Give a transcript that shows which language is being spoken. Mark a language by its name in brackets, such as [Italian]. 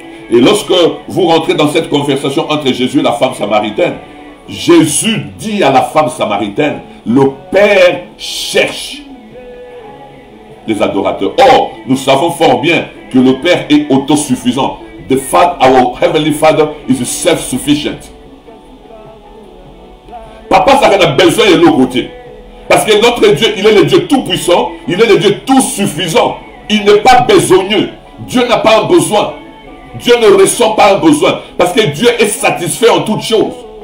[French] Et lorsque vous rentrez dans cette conversation entre Jésus et la femme samaritaine, Jésus dit à la femme samaritaine, le Père cherche les adorateurs. Or, nous savons fort bien que le Père est autosuffisant. [English] The Father, our Heavenly Father is self-sufficient. [French] Papa, ça a besoin de l'autre côté. Parce que notre Dieu, il est le Dieu tout-puissant, il est le Dieu tout-suffisant. Il n'est pas besogneux. Dieu n'a pas un besoin. Dieu ne ressent pas un besoin. Parce que Dieu est satisfait en toutes choses.